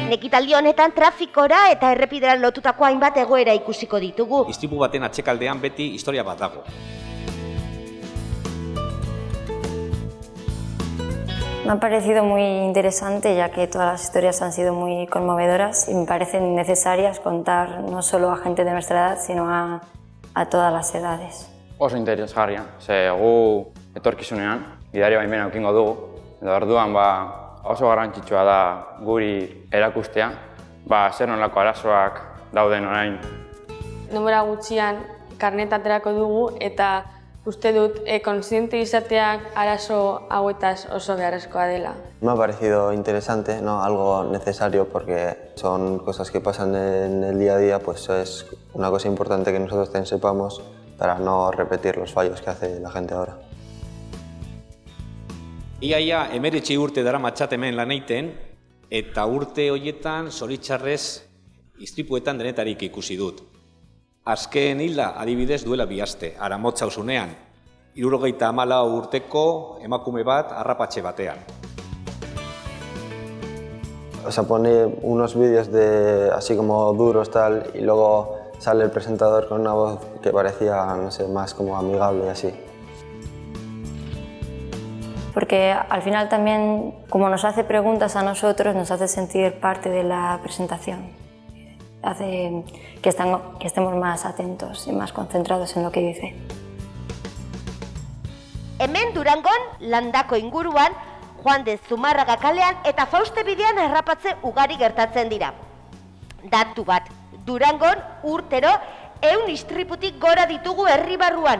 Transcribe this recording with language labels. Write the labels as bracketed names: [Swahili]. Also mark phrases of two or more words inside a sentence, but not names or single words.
[Basque] ekitaldi honetan trafikora eta errepidean lotutako hainbat egoera ikusiko ditugu. Istripu baten atzekaldean beti historia bat dago. [Spanish] Me ha parecido muy interesante, ya que todas las historias han sido muy conmovedoras y me parecen necesarias contar no solo a gente de nuestra edad, sino a todas las edades. [Basque] Oso interesgarria, ze gu etorkizunean gidari baimena eukingo dugu, edo orduan oso garrantzitsua da guri erakustea, zer nolako arazoak dauden orain. Denbora gutxian karneta aterako dugu eta uste dut kontziente izateak arazo hauetaz oso beharrezkoa dela. [Spanish] Me ha parecido interesante, ¿no? Algo necesario porque son cosas que pasan en el día a día, pues es una cosa importante que nosotros también sepamos para no repetir los fallos que hace la gente ahora. [Basque] Iaia 19 urte daramatxat hemen lan egiten, eta urte horietan zoritxarrez istripuetan denetarik ikusi dut. Azken hilda adibidez duela 2 aste, Aramotz auzunean, 74 urteko emakume bat harrapatxe batean. [Spanish] O sea, pone unos vídeos de así como duros tal y luego sale el presentador con una voz que parecía, no sé, más como amigable y así. Porque al final también, como nos hace preguntas a nosotros, nos hace sentir parte de la presentación. Hace que estemos más atentos y más concentrados en lo que dice. [Basque] Hemen Durangon, Landako inguruan, Juan de Zumarraga kalean eta Fauste bidean harrapatze ugari gertatzen dira. Datu bat, Durangon urtero 100 istriputik gora ditugu herri barruan.